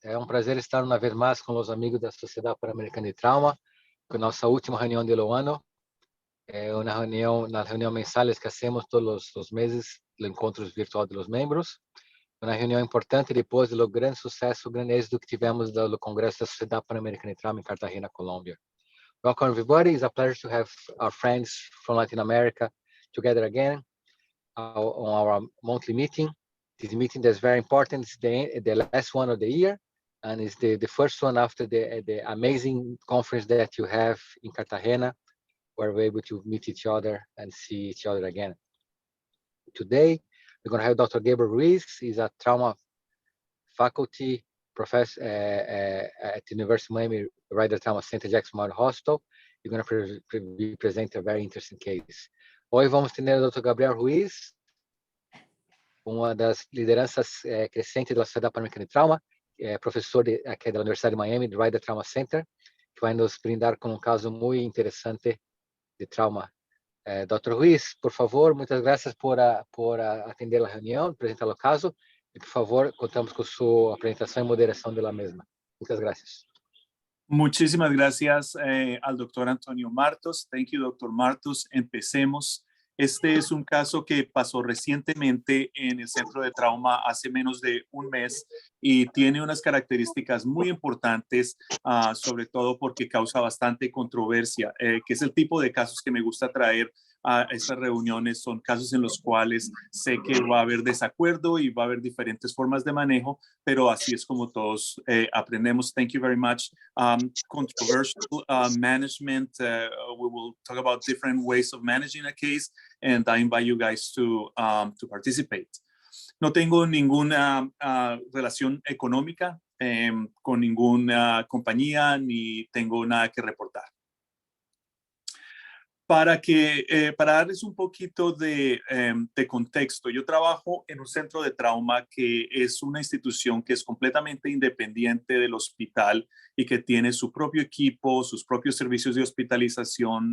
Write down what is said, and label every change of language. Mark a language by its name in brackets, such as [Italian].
[Portuguese] É um prazer estar uma vez mais com os amigos da Sociedade Pan-Americana de Trauma, com a nossa última reunião do ano. É uma reunião, nas reuniões mensais que [Spanish] hacemos [Portuguese] todos os meses, o encontro virtual dos membros. Uma reunião importante depois do grande sucesso, o grande êxito que tivemos do Congresso da Sociedade Pan-Americana de Trauma em Cartagena, Colômbia. [English] Welcome, everybody. It's a pleasure to have our friends from Latin America together again on our monthly meeting. This meeting is very important. It's the last one of the year, and it's the first one after the amazing conference that you have in Cartagena, where we're able to meet each other and see each other again. Today, we're going to have Dr. Gabriel Ruiz. He's a trauma faculty professor at the University of Miami Ryder Trauma Center, Jackson Memorial Hospital. You're going to present a very interesting case. [Spanish] Hoy vamos a tener a Dr. [Portuguese] Gabriel Ruiz, uma das lideranças crescentes da Sociedade Pan-Americana de Trauma, professor aqui da Universidade de Miami, do Ryder Trauma Center, que vai nos brindar com um caso muito interessante de trauma. Dr. Ruiz, por favor, muitas graças por atender a reunião, apresentar o caso, e, por favor, contamos com sua apresentação e moderação da mesma. [Spanish] Muchas gracias. Muchísimas gracias al doctor Antonio Martos. [English] Thank you, doctor Martos. [Spanish] Empecemos. Este es un caso que pasó recientemente en el centro de trauma hace menos de un mes y tiene unas características muy importantes, sobre todo porque causa bastante controversia, que es el tipo de casos que me gusta traer a estas reuniones. Son casos en los cuales sé que va a haber desacuerdo y va a haber diferentes formas de manejo, pero así es como todos aprendemos. [English] Thank you very much. Controversial management. We will talk about different ways of managing a case, and I invite you guys to participate. [Spanish] No tengo ninguna relación económica con ninguna compañía, ni tengo nada que reportar. Para darles un poquito de contexto, yo trabajo en un centro de trauma que es una institución que es completamente independiente del hospital y que tiene su propio equipo, sus propios servicios de hospitalización.